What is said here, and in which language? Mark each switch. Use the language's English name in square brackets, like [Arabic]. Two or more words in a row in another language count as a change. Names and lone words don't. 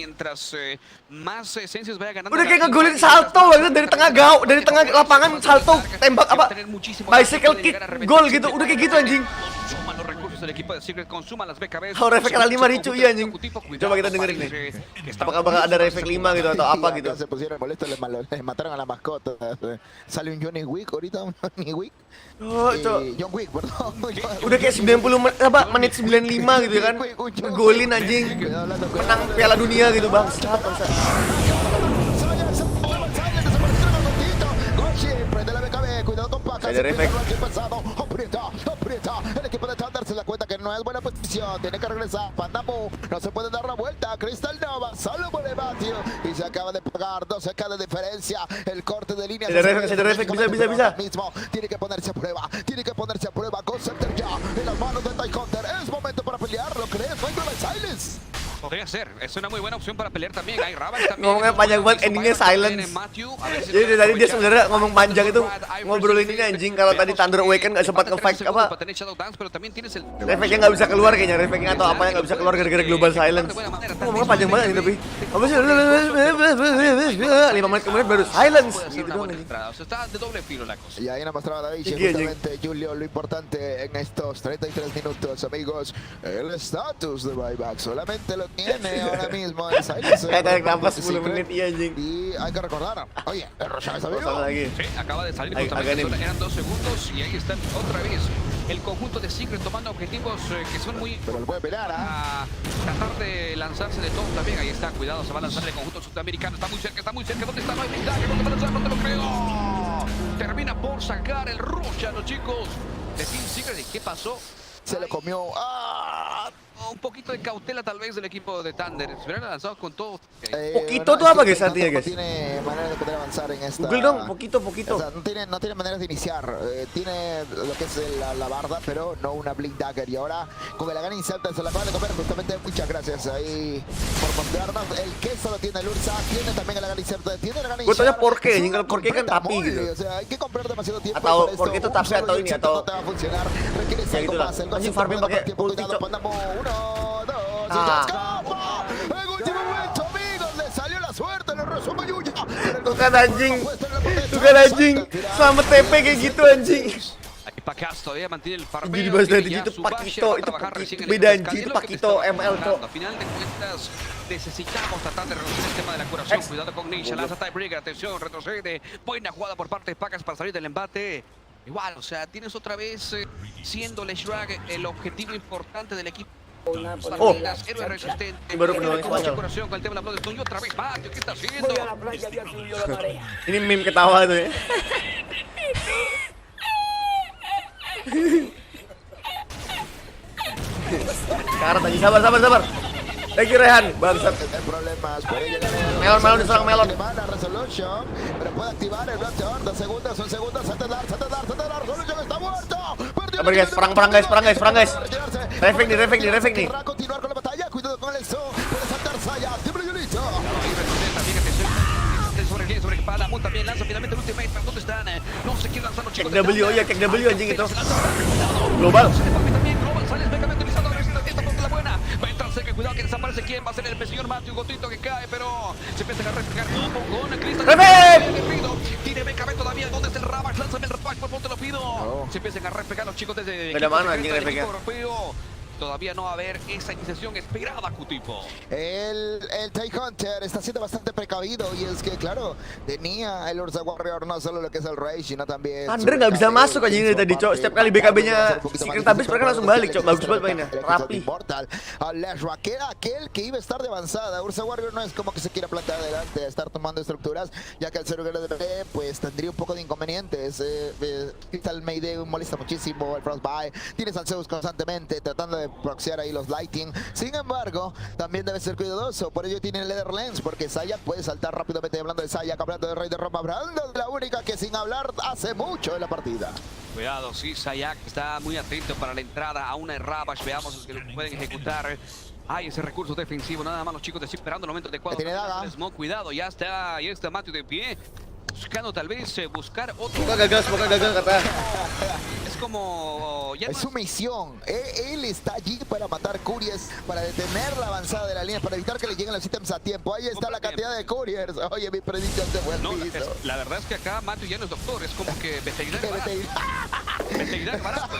[Indonesian] Udah kayak ngegolin salto dari tengah lapangan salto tembak apa [English] bicycle kick [Indonesian] gol gitu, udah kayak gitu anjing. Oh, refleks kali 5 ricu iya anjing. Coba kita dengerin nih. Apakah bakal ada refleks 5 gitu atau apa gitu. [Spanish] Se pusieron molestos, les mataron a la mascota. Sale un Johnny Wick ahorita, un Johnny Wick. Oh, John Wick, perdón. [Indonesian] Udah kayak 90 menit 95 gitu kan. Golin anjing. Menang Piala Dunia gitu, Bang. Ada refleks. [Spanish] El equipo de Thunder se da cuenta que no es buena posición, tiene que regresar. Pandamu no se puede dar la vuelta. Crystal Nova solo por el patio y se acaba de pagar 12K de diferencia. El corte de línea. [Indonesian] Ada refleks, bisa. [Spanish] Mismo tiene que ponerse a prueba. Go Center ya en las manos de Ty Hunter. Es momento para pelear, ¿lo crees? No hay Silence. Podría ser, es una muy buena opción para pelear también. Hay Ravage también. [Indonesian] Ngomongnya panjang banget, endingnya silence. Jadi dari tadi dia sebenarnya ngomong panjang itu ngobrolin ini anjing. Kalau tadi Thunder Awaken nggak sempat nge-fake apa, refleknya nggak bisa keluar kayaknya, refleknya atau apanya nggak bisa keluar gara-gara [English] global silence. [Indonesian] Ngomongnya panjang banget ini tapi apa sih 5 menit kemudian baru silence gitu doang anjing. [Spanish] Y ahí nos mostraba David justamente Julio lo importante en estos 33 minutos, amigos. El estatus de buyback solamente lo tiene ahora mismo en silence. [Indonesian] Kayak nambah 10 menit iya anjing. [Spanish] Y hay que recordar, oye, el Roshan está vivo. Sí, acaba de salir justamente, eran 2 segundos y ahí están otra vez. El conjunto de Secret tomando objetivos que son muy... Pero lo puede pelear, a tratar de lanzarse de todo también. Ahí está, cuidado, se va a lanzar el conjunto sudamericano. Está muy cerca, ¿dónde está? No hay blindaje, ¿dónde va a lanzar? No te lo creo. Termina por sacar el Roshan, los chicos de Team Secret. ¿Y qué pasó? Se lo comió. Un poquito de cautela tal vez del equipo de Thunder. Se hubieran lanzado con todo. [Indonesian] Poquito tuh apa guys artinya guys? [Spanish] Tiene manera de poder avanzar en esta. [Indonesian] Google dong, poquito. [Spanish] O sea, no tiene maneras de iniciar. Tiene lo que es la barda, pero no una blink dagger. Y ahora con el Aghanim Scepter se la acaba de comer justamente. Muchas gracias ahí por mostrarnos. El queso lo tiene el Ursa, tiene también el Aghanim Scepter, tiene el Aghanim Scepter. [Indonesian] Gue tanya [Spanish] por qué, [Indonesian] kalau [Spanish] por qué [Indonesian] kan tapi gitu. [Spanish] O sea, hay que comprar demasiado tiempo. [Indonesian] Atau [Spanish] por qué [Indonesian] itu tapi atau ini atau [Spanish] no te va a funcionar. Requiere [Indonesian] ya gitu lah. Anjing farming pakai ulti cok. [Spanish] En último momento, amigos, le salió la suerte, le resumo Yuya. [Indonesian] Tuh kan anjing, selamat TP kayak gitu anjing. [Spanish] Pacas todavía mantiene el farmeo. [Indonesian] Jadi bahas dari itu Pakito, itu beda anjing, itu Pakito ML cok. [Spanish] A final de cuentas, necesitamos tratar de reducir el tema de la curación. Cuidado con Nisha, lanza Tiebreaker, atención, retrocede. Buena jugada por parte de Pacas para salir del embate. Igual, o sea, tienes otra vez siendo Leshrag el objetivo importante del equipo. Héroe resistente. Mucha curación con el tema de la Bloodstone. Y otra vez Matthew, ¿qué está haciendo? [Indonesian] Ini meme ketawa tuh ya. Karat aja, sabar. [English] Thank you [Indonesian] Rehan, bangsat. Melon diserang Melon. [Spanish] Pero puede activar el Black Horn, 2 segundos, 1 segundo, Satadar, Solution está muerto. [Indonesian] Sabar guys, perang guys. Reflect nih. [Spanish] Continuar con la batalla, cuidado con el Zo, puede saltar Saya, triple Yulito. Sobre espada, Moon también lanza finalmente el ultimate, pero ¿dónde están? No se quieren lanzar los chicos. [Indonesian] Kek W anjing itu. Global. [Spanish] Global sale especamente utilizando la esta por la buena. Va a entrar cerca, cuidado que desaparece quién va a ser el señor Matthew Gotito que cae, pero se empieza a reflejar con Cristal. Tiene BKB todavía, ¿dónde está el Ravage? Lánzame el Ravage, por favor te lo pido. Se empiezan a reflejar los chicos desde el equipo europeo. Todavía no va a haber esa iniciación esperada, Q-Tipo. El Take Hunter está siendo bastante precavido y es que, claro, tenía el Ursa Warrior no solo lo que es el Rage, sino también... [Indonesian] Thunder nggak bisa masuk anjing dari tadi, cok. Setiap kali BKB-nya Secret habis, mereka langsung balik, cok. Bagus banget mainnya, rapi. [Spanish] Leshra, que era aquel que iba a estar de avanzada. Ursa Warrior no es como que se quiera plantar adelante, estar tomando estructuras, ya que el cerebro de B, pues tendría un poco de inconvenientes. Crystal Mayday molesta muchísimo, el Frostbite, tienes al Zeus constantemente tratando de proxear ahí los Lighting. Sin embargo, también debe ser cuidadoso, por ello tiene el Leather Lens, porque Saya puede saltar rápidamente. Hablando de Saya, hablando de Rey de Roma, hablando de la única que sin hablar hace mucho en la partida. Cuidado, sí, Sayak está muy atento para la entrada a una Ravage. Veamos los que lo pueden ejecutar. Hay ese recurso defensivo, nada más los chicos de esperando el momento adecuado. Tiene daga. Cuidado, ya está Matthew de pie. Buscando tal vez buscar otro. [Indonesian] Gagal kata. [Spanish] Es como... Es su misión. Él está allí para matar couriers, para detener la avanzada de la línea, para evitar que le lleguen los ítems a tiempo. Ahí está la cantidad de couriers. Oye, mi predicción se fue al piso. La verdad es que acá Matthew ya no es doctor, es como que veterinario barato. Veterinario barato.